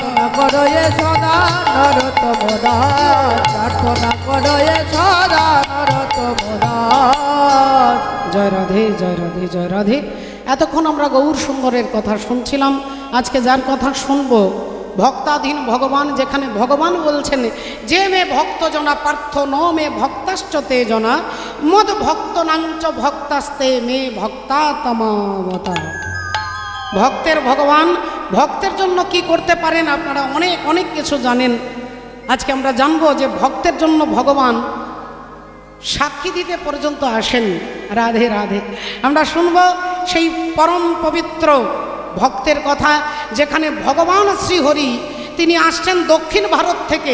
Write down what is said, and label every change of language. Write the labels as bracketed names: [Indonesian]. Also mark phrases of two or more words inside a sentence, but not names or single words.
[Bangla] করয়ে সদা নরোত্তম দাস, প্রার্থনা করয়ে সদা নরোত্তম দাস। জয় রাধে, জয় রাধে, জয় রাধে। এতক্ষণ আমরা গৌর সুন্দরের কথা শুনছিলাম। আজকে যার কথা শুনবো ভক্তাধীন ভগবান, যেখানে ভগবান বলছেন যে [Sanskrit] মে ভক্ত জনা পার্থ ন মে ভক্তাশ্চ তে জনা মদ ভক্ত নাঞ্চ ভক্তাস্তে মে ভক্তা তমাবতা। [Bangla] ভক্তের ভগবান, ভক্তের জন্য কি করতে পারেন আপনারা অনেক অনেক কিছু জানেন। আজকে আমরা জানবো যে ভক্তের জন্য ভগবান সাক্ষী দিতে পর্যন্ত আসেন। রাধে রাধে। আমরা শুনবো সেই পরম পবিত্র ভক্তের কথা, যেখানে ভগবান শ্রীহরি তিনি আসছেন দক্ষিণ ভারত থেকে।